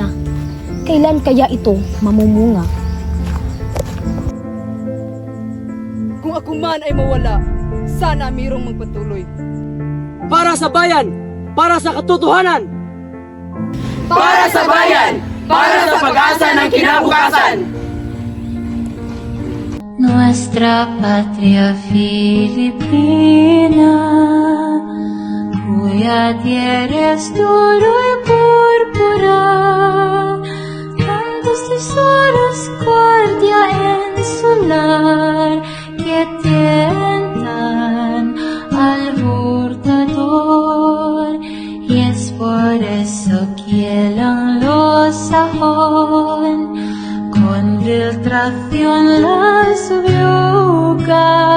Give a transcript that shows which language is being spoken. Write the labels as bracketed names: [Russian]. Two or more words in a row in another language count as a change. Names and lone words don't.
[Filipino] Kailan kaya ito mamumunga? Kung ako man ay mawala, sana mayroong magpatuloy. Para sa bayan! Para sa katotohanan! Para sa bayan! Para sa pag-asa ng kinabukasan! [Spanish] Nuestra patria Filipina, cuya tierra es oro y púrpura, tantos tesoros guardia en su lar que tientan al hurtador, y es por eso que los sajón con filtración la subyuga.